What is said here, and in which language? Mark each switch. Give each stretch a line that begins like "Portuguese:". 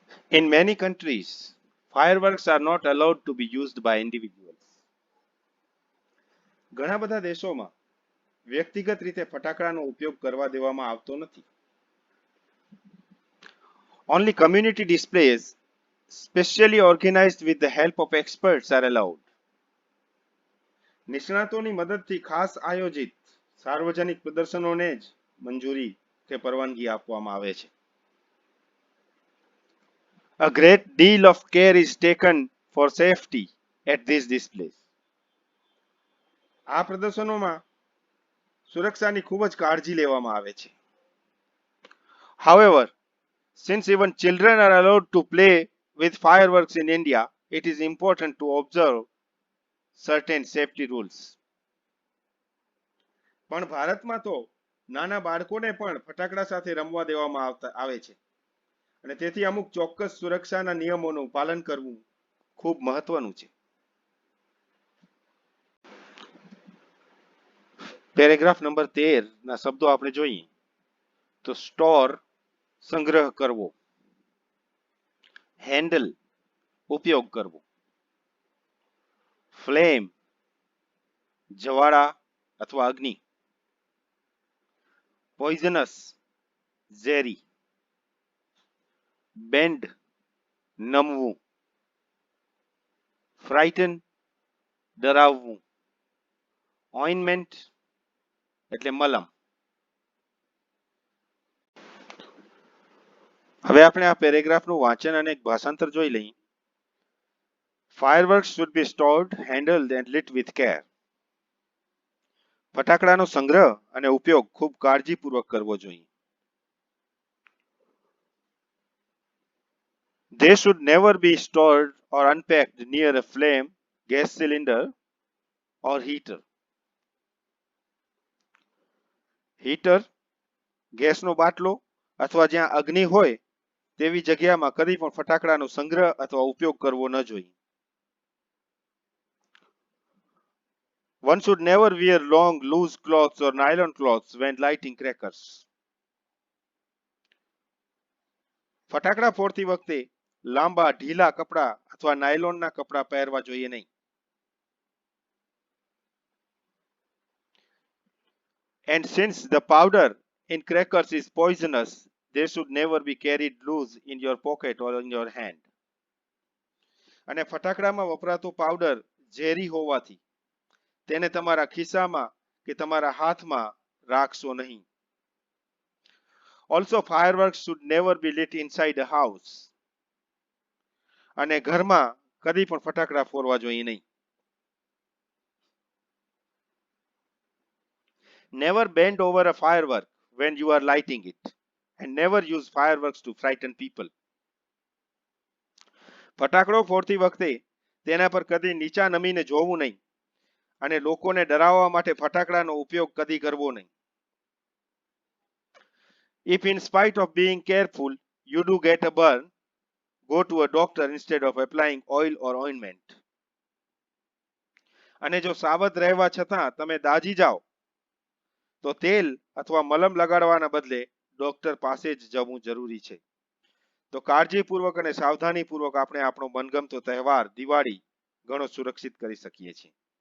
English: In many countries, fireworks are not allowed to be used by individuals.
Gujarati: ઘણા બધા દેશોમાં વ્યક્તિગત રીતે ફટાકડાનો ઉપયોગ કરવા દેવામાં આવતો નથી.
English: Only community displays, specially organized with the help of experts, are allowed.
Gujarati: નિષ્ણાતોની મદદથી ખાસ આયોજિત સાર્વજનિક પ્રદર્શનોને જ મંજૂરી કે પરવાનગી આપવામાં આવે છે.
English: A great deal of care is taken for safety at these displays.
Gujarati: આ પ્રદર્શનોમાં સુરક્ષાની ખૂબ જ કાળજી લેવામાં આવે છે.
English: However, since even children are allowed to play with fireworks in India, it is important to observe certain safety rules.
Gujarati: પણ ભારતમાં તો નાના બાળકોને પણ ફટાકડા સાથે રમવા દેવામાં આવે છે અને તેથી અમુક ચોક્કસ સુરક્ષાના નિયમોનું પાલન કરવું ખૂબ મહત્વનું છે. પેરેગ્રાફ નંબર 13 ના શબ્દો આપણે જોઈએ તો સ્ટોર, સંગ્રહ કરવો. હેન્ડલ, ઉપયોગ કરવો. ફ્લેમ, જ્વાળા અથવા અગ્નિ. પોઈઝનસ, ઝેરી. બેન્ડ, નમવું. ફ્રાઇટન, ડરાવવું. ઓઇન્ટમેન્ટ એટલે મલમ. હવે આપણે આ પેરેગ્રાફનું વાંચન અને એક ભાષાંતર જોઈ લઈએ.
English: Fireworks should be stored, handled and lit with care.
Gujarati: ફટાકડાનો સંગ્રહ અને ઉપયોગ ખૂબ કાળજીપૂર્વક કરવો જોઈએ.
English: They should never be stored or unpacked near a flame, gas cylinder or heater.
Gujarati: Heater, ગેસનો બાટલો અથવા જ્યાં અગ્નિ હોય તેવી જગ્યામાં કદી પણ ફટાકડાનો સંગ્રહ અથવા ઉપયોગ કરવો ન જોઈએ.
English: One should never wear long, loose clothes or nylon clothes when lighting crackers.
Gujarati: ફટાકડા ફોડતી વખતે લાંબા ઢીલા કપડા અથવા નાયલોનના કપડા પહેરવા જોઈએ નહીં.
English: And since the powder in crackers is poisonous, they should never be carried loose in your pocket or in your hand.
Gujarati: અને ફટાકડામાં વપરાતો પાવડર ઝેરી હોવાથી તેને તમારા ખિસ્સામાં કે તમારા હાથમાં રાખશો નહીં.
English: Also, fireworks should never be lit inside a house.
Gujarati: અને ઘરમાં કદી પણ ફટાકડા ફોડવા જોઈએ નહીં.
English: Never bend over a firework when you are lighting it, and never use fireworks to frighten people.
Gujarati: ફટાકડો ફોડતી વખતે તેના પર કદી નીચા નમીને જોવું નહીં અને લોકોને ડરાવવા માટે ફટાકડાનો ઉપયોગ કદી કરવો નહીં.
English: If in spite of being careful you do get a burn, go to a doctor instead of applying oil or ointment.
Gujarati: અને જો સાવધ રહેવા છતાં તમે દાજી જાઓ તો તેલ અથવા મલમ લગાડવાના બદલે ડોક્ટર પાસે જ જવું જરૂરી છે. તો કાળજીપૂર્વક અને સાવધાનીપૂર્વક આપણે આપણો મનગમતો તહેવાર દિવાળી ઘણો સુરક્ષિત કરી શકીએ છીએ.